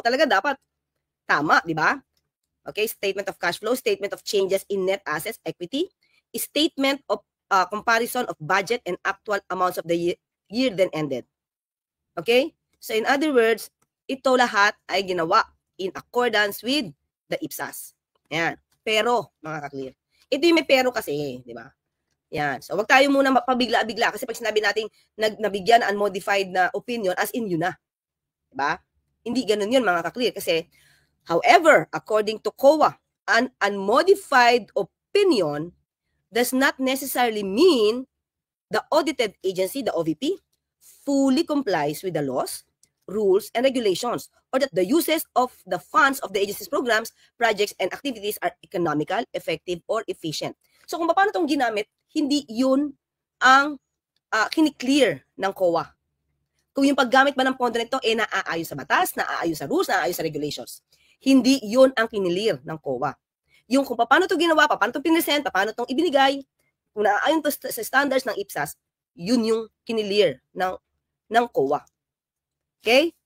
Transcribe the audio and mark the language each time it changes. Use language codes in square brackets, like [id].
[tl] Talaga dapat tama, di ba? [en] Okay, statement of cash flow, statement of changes in net assets, equity, statement of comparison of budget and actual amounts of the year then ended. Okay? So in other words, [tl] ito lahat ay ginawa [en] in accordance with the IPSAS. [tl] Yan. Pero, mga ka-clear, ito yung may pero kasi, di ba? Yan. So, wag tayo muna mapabigla-bigla kasi pag sinabi nating nabigyan unmodified na opinion, as in yun na. Diba? Hindi ganun yun, mga ka-clear. [en] Kasi, however, according to COA, an unmodified opinion does not necessarily mean the audited agency, the OVP, fully complies with the laws, rules, and regulations, or that the uses of the funds of the agency's programs, projects, and activities are economical, effective, or efficient. [tl] So kung paano itong ginamit, hindi yun ang kiniklear ng COA. Kung yung paggamit ba ng pondo nito, naaayon sa batas, naaayon sa rules, naaayon sa regulations. Hindi yun ang kinilir ng COA. Yung kung paano ito ginawa, paano ito pinesent, paano itong ibinigay, kung naaayon ito sa standards ng IPSAS, yun yung kinilir ng COA. Okay?